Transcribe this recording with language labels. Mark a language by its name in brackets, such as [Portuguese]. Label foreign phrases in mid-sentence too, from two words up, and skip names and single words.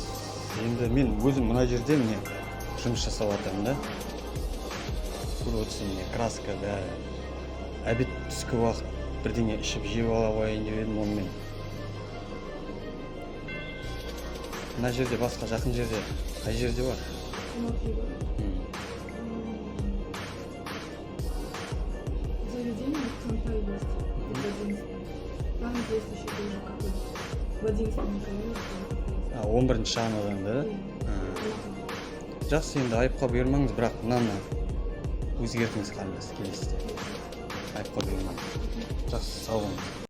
[Kazakh] Енді мен өзім мына жерде міне жұмыс жасап жатырмын да. Көріп отырсың, міне краска бәрі. Обед түскі уақыт бірдеңе ішіп жеп ала қояйын деп едім, онымен. Мына жерде басқа жақын жерде қай жерде бар? [Russian] Заведение в центре есть. В 11. Там есть еще тоже какой-то. В 11 районе. [Kazakh] 11-ші шағынадан да? Жақсы, енді айыпқа бұйырмаңыз, бірақ мынаны өзгертіңіз қарындас келесіде. Айыпқа бұйырмаңыз. Жақсы, сау болыңыз.